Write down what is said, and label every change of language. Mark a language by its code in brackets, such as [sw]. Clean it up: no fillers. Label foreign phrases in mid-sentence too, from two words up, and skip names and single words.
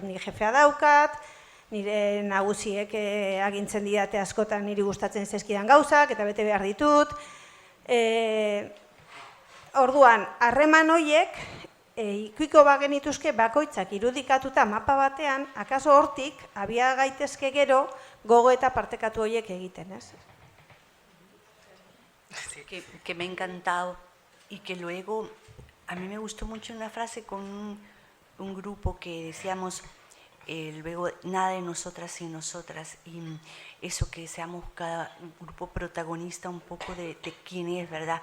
[eu] Ni jefea daukat, nire nagusiek agintzen didate askotan niri gustatzen zaizkidan gauzak eta bete behar ditut. Orduan, harreman horiek ikuiko bagenituzke bakoitzak irudikatuta mapa batean, akaso hortik, abia gaitezke gero, gogo eta partekatu horiek egiten, ez? [es] Que me ha encantado y que luego, a mí me gustó mucho una frase con un grupo que decíamos, luego nada de nosotras y nosotras, y eso que seamos cada grupo protagonista un poco de quién es, ¿verdad?